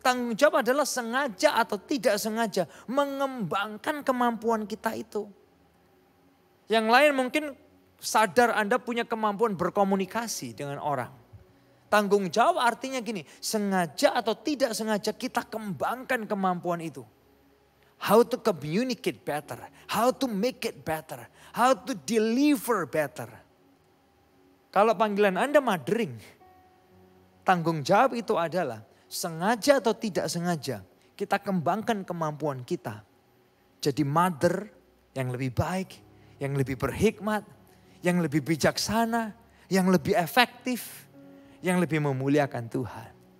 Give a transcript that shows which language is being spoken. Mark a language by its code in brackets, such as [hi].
[id] Tanggung jawab adalah sengaja atau tidak sengaja mengembangkan kemampuan kita itu. Yang lain mungkin sadar Anda punya kemampuan berkomunikasi dengan orang. Tanggung jawab artinya gini, sengaja atau tidak sengaja kita kembangkan kemampuan itu. [en] How to communicate better, how to make it better, how to deliver better. [id] Kalau panggilan Anda mothering, tanggung jawab itu adalah sengaja atau tidak sengaja kita kembangkan kemampuan kita. Jadi mother yang lebih baik, yang lebih berhikmat, yang lebih bijaksana, yang lebih efektif, yang lebih memuliakan Tuhan.